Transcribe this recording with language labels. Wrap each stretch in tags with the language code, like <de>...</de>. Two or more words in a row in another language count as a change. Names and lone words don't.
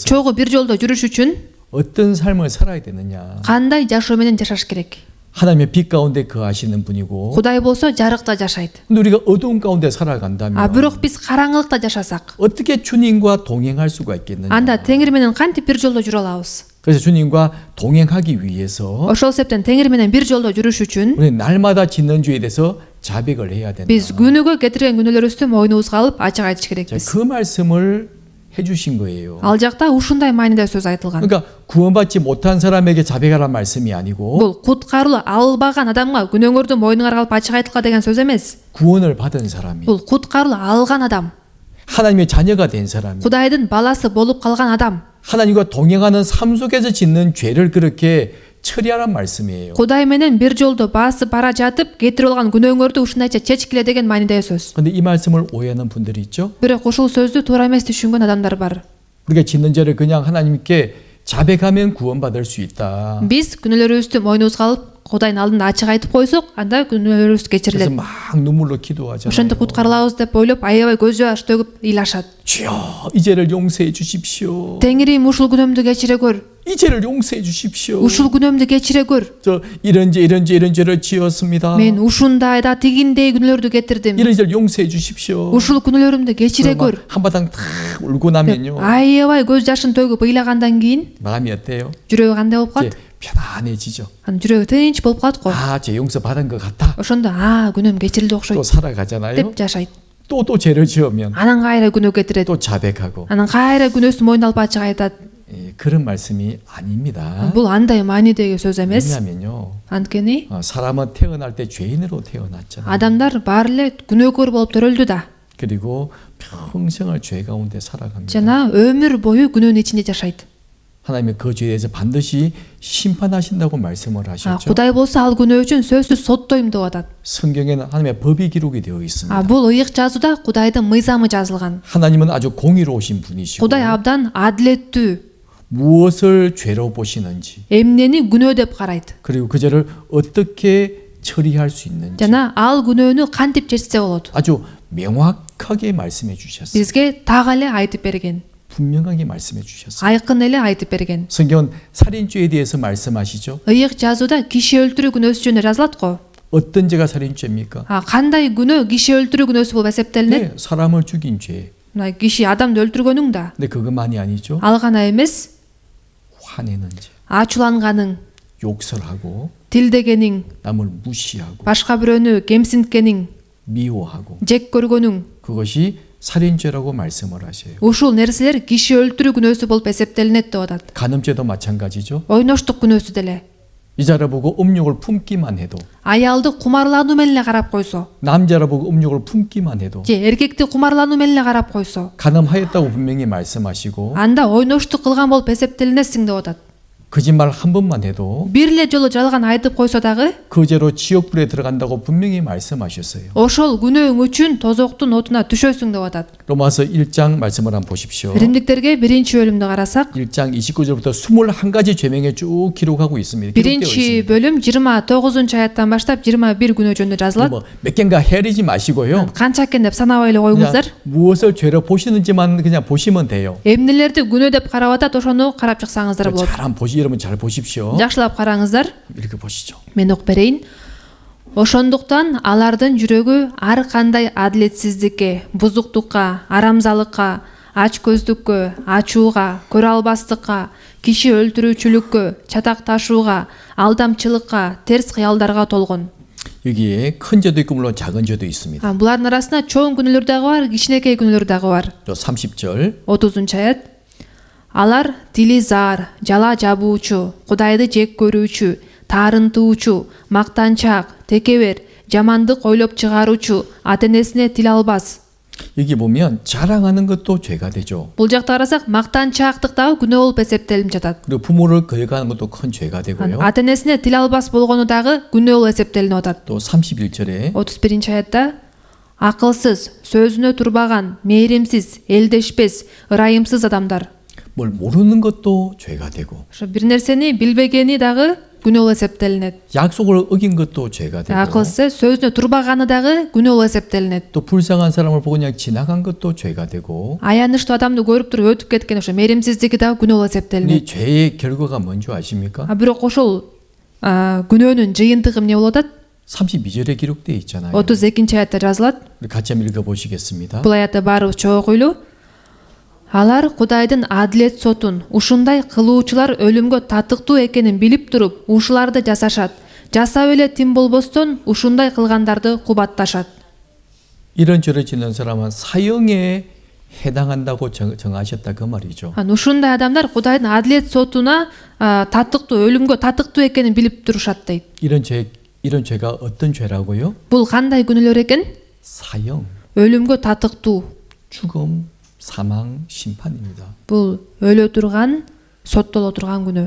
<ky>чогуу бир жолдо жүрүш үчүн</ky> <ko>어떤 삶을 살아야 되느냐.</ko> <ky>кандай жашоо менен жашаш керек?</ky> <ko>하나님의 빛 가운데 거하시는 분이고</ko> <ky>Кудай болсо жарыкта жашайт.</ky> <ko>근데 우리가 어두운 가운데 살아간다면</ko> <ky>Бирок биз караңгылыкта жашасак,</ky> <ko>어떻게 주님과 동행할 수가 있겠느냐.</ko> <ky>анда Теңир менен кантип бир жолдо жүрө алабыз?</ky> <ko>그래서 주님과 동행하기 위해서</ko> <ky>Ошол себептен Теңир менен бир жолдо жүрүш үчүн</ky> <ko>우리는 날마다 짓는 죄에 대해서 자백을 해야 된다.</ko> <ky>биз күнүгө кетирген күнөөлөрүбүздү мойнубузга алып ачык айтыш керекпиз.</ky> <ko>그 말씀을 해주신 거예요.</ko> <ky>Ал жакта ушундай мааниде сөз айтылган.</ky> <ko>그러니까 구원받지 못한 사람에게 자백하라는 말씀이 아니고</ko> <ky>Бул куткарылуу албаган адамга күнөөңөрдү мойнуңарга алып ачык айтылга деген сөз эмес.</ky> <ko>구원을 받은 사람이</ko> <ky>Бул куткарылуу алган адам,</ky> <ko>하나님의 자녀가 된 사람이</ko> <ky>Кудайдын баласы болуп калган адам,</ky> <ko>하나님과 동행하는 삶 속에서 짓는 죄를 그렇게 처리하란 말씀이에요.</ko> <ky>Кудай менен бир жолдо басып бара жатып кетирип алган күнөөңөрдү ушундайча чечкиле деген маанидеги сөз.</ky> <ko>근데 이 말씀을 오해하는 분들이 있죠.</ko> <ky>Бирок ушул сөздү туура эмес түшүнгөн адамдар бар.</ky> <ko>우리가 짓는 죄를 그냥 하나님께 자백하면 구원받을 수 있다.</ko> <ky>Биз күнөөлөрүбүздү мойнубузга алып, Кудайдын алдында ачык айтып койсок, анда күнөөлөрүбүз</ky> <ko>그래서</ko> <ky>кечирилет.</ky> <ko>막 눈물로 기도하잖아요.</ko> <ky>Ошентип куткарылабыз деп ойлоп, аябай көз жаш төгүп ыйлашат.</ky> <ko>주여, 이 죄를 용서해 주십시오.</ko> <ky>Теңирим ушул күнөөмдү кечире көр.</ky> <ko>이 죄를 용서해 주십시오.</ko> <ky>Ушул күнөөмдү кечире көр.</ky> <ko>저 이런 죄를 지었습니다.</ko> <ky>Мен ушундай да тигиндей күнөөлөрдү кетирдим.</ky> <ko>이런 죄를 용서해 주십시오.</ko> <ky>Ушул күнөөлөрүмдү кечире көр.</ky> <ko>한바탕 다 울고 나면요.</ko> <ky>Аябай көз жашын төгүп ыйлагандан кийин</ky> <ko>마음이 어때요?</ko> <ky>жүрөгү кандай болуп</ky> <ko>이제</ko> <ky>калат?</ky> <ko>편안해지죠.</ko> <ky>Анын жүрөгү тынч болуп калат го.</ky> <ko>아, 죄 용서 받은 것 같아.</ko> <ky>Ошондо күнөөм кечирилди</ky> <ko>또</ko> <ky>окшойт</ky> <ko>살아가잖아요.</ko> <ky>деп жашайт.</ky> <ko>또 죄를 지으면</ko> <ky>Анан кайра күнөө кетирет.</ky> <ko>또 자백하고.</ko> <ky>Анан кайра күнөөсүн мойнуна алып ачык айтат.</ky> <ko>그런 말씀이 아닙니다.</ko> <ky>Бул андай маанидеги сөз эмес.</ky> <ko>왜냐면요.</ko> <ky>Анткени</ky> <ko>사람은 태어날 때 죄인으로 태어났잖아요.</ko> <ky>адамдар баары эле күнөөкөр болуп төрөлдү да.</ky> <ko>그리고 평생을 죄 가운데 살아갑니다.</ko> <ky>Жана өмүр бою күнөөнүн ичинде жашайт.</ky> <ko>하나님은 그 죄에 대해서 반드시 심판하신다고 말씀을 하셨죠.</ko> <ky>Кудай болсо ал күнөө үчүн сөзсүз соттойм деп атат.</ky> <ko>성경에는 하나님의 법이 기록이 되어 있습니다.</ko> <ky>Бул ыйык жазууда Кудайдын мыйзамы жазылган.</ky> <ko>하나님은 아주 공의로우신 분이시고</ko> <ky>Кудай абдан адилеттүү.</ky> <ko>무엇을 죄로 보시는지</ko> <ky>Эмнени күнөө деп карайт.</ky> <ko>그리고 그 죄를 어떻게 처리할 수 있는지</ko> <ky>Жана ал күнөөнү кантип чечсе болот.</ky> <ko>아주 명확하게 말씀해 주셨어요.</ko> <ky>Бизге так эле айтып берген.</ky> <ko>분명하게 말씀해 주셨어요.</ko> <ky>Айкын эле айтып берген.</ky> <ko>성경은 살인죄에 대해서 말씀하시죠.</ko> <ky>Ыйык жазууда киши өлтүрүү күнөөсү жөнүндө жазылат го.</ky> <ko>어떤 죄가 살인죄입니까?</ko> <ky>Кандай күнөө киши өлтүрүү күнөөсү болуп эсептелинет?</ky> <ko>네, 사람을 죽인 죄.</ko> <ky>Мына киши адамды өлтүргөнүң да.</ky> <ko>근데 그것만이 아니죠.</ko> <ky>Ал гана эмес,</ky> <ko>화내는 죄,</ko> <ky>ачууланганың,</ky> <ko>욕설하고</ko> <ky>тилдегениң,</ky> <ko>남을 무시하고</ko> <ky>башка бирөөнү кемсинткениң,</ky> <ko>미워하고</ko> <ky>жек көргөнүң.</ky> <ko>그것이 살인죄라고 말씀을 하셔요.</ko> <ky>Ушул нерселер киши өлтүрүү күнөөсү болуп эсептелинет деп атат.</ky> <ko>간음죄도 마찬가지죠.</ko> <ky>Ойноштук күнөөсү деле.</ky> <ko>여자를 보고 음욕을 품기만 해도</ko> <ky>Аялды кумарлануу менен эле карап койсо,</ky> <ko>남자를 보고 음욕을 품기만 해도</ko> <ky>же эркекти кумарлануу менен эле карап койсо,</ky> <ko>간음하였다고 분명히 말씀하시고</ko> <ky>анда ойноштук кылган болуп эсептелинесиң деп атат.</ky> <ko>거짓말 한 번만 해도</ko> <ky>Бир эле жолу жалган айтып койсо дагы,</ky> <ko>그 죄로 지옥불에 들어간다고 분명히 말씀하셨어요.</ko> <ky>ошол күнөөң үчүн тозоктун отуна түшөсүң деп атат.</ky> <ko>로마서 1장 말씀을 한번 보십시오.</ko> <ky>Римдиктерге 1-бөлүмдү карасак,</ky> <ko>1장 29절부터 21가지 죄명에 쭉 기록하고 있습니다. 기록되어</ko> <ky>1-бөлүм</ky> <ko>있습니다.</ko> <ky>29-аяттан баштап 21 күнөө жөнүндө жазылат.</ky> <ko>몇 개인가 헤아리지 마시고요.</ko> <ky>Канча экен деп санабай эле</ky> <ko>그냥</ko> <ky>коюңуздар.</ky> <ko>무엇을 죄로 보시는지만 그냥 보시면 돼요.</ko> <ky>Эмнелерди күнөө деп карап атат, ошону карап чыксаңыздар болот.</ky> <ko>잘 한번 여러분 잘 보십시오.</ko> <ky>Жакшылап караңыздар.</ky> <ko>이렇게 보시죠.</ko> <ky>Мен окуп берейин. Ошондуктан алардын жүрөгү ар кандай адилетсиздикке, бузуктукка, арамзалыкка, ач көздүккө, ачууга, көрө албастыкка, киши өлтүрүүчүлүккө, чатакташууга, алдамчылыкка, терс кыялдарга толгон.</ky> <ko>여기에 큰 죄도 있고 물론 작은 죄도 있습니다.</ko> <ky>Булардын арасында чоң күнөөлөр дагы бар, кичинекей күнөөлөр дагы бар.</ky> <ko>또 30절</ko> <ky>30-аят. Алар тили заар, жала жабуучу, Кудайды жек көрүүчү, таарынтуучу, мактанчак, текебер, жамандык ойлоп чыгаруучу, ата-энесине тил албас.</ky> <ko>여기 보면 자랑하는 것도 죄가 되죠.</ko> <ky>Бул жакта карасак, мактанчаактык дагы күнөө болуп эсептелип жатат.</ky> <ko>그리고 부모를 거역하는 것도 큰 죄가 되고요.</ko> <ky>Ата-энесине тил албас болгону дагы күнөө болуп эсептелип атат.</ky> <ko>또 31절에</ko> <ky>31-аятта акылсыз, сөзүнө турбаган, мээримсиз, элдешпес, ырайымсыз адамдар.</ky> <ko>뭘 모르는 것도 죄가 되고</ko> <ky>Ошо бир нерсени билбегени дагы күнөө болуп эсептелинет.</ky> <ko>약속을 어긴 것도 죄가 되고</ko> <ky>Акылсыз, сөзүнө турбаганы дагы күнөө болуп эсептелинет.</ky> <ko>또 불쌍한 사람을 보고 그냥 지나간 것도 죄가 되고</ko> <ky>Аянычтуу адамды көрүп туруп өтүп кеткен ошо мээримсиздиги дагы күнөө болуп эсептелинет.</ky> <ko>이 죄의 결과가 뭔지 아십니까?</ko> <ky>Бирок ошол күнөөнүн жыйынтыгы эмне болуп атат?</ky> <ko>32절에 기록되어 있잖아요.</ko> <ky>32-аятта жазылат.</ky> <ko>우리 같이 한번 읽어보시겠습니다.</ko> <ky>Бул аятты баарыбыз чогуу окуйлу. Алар Кудайдын адилет сотун ушундай кылуучулар өлүмгө татыктуу экенин билип туруп, ушуларды жасашат. Жасап эле тим болбостон ушундай кылгандарды кубатташат.</ky> <ko>이런 죄를 짓는 사람은 사형에 해당한다고 정하셨다 그 말이죠.</ko> <ky>Ушундай адамдар Кудайдын адилет сотуна татыктуу, өлүмгө татыктуу экенин билип турушат дейт.</ky> <ko>이런 죄가 어떤 죄라고요?</ko> <ky>Бул кандай күнөөлөр экен?</ky> <ko>사형,</ko> <ky>Өлүмгө татыктуу.</ky> <ko>죽음, 사망, 심판입니다.</ko> <ky>Бул өлө турган, соттоло турган күнөө.</ky>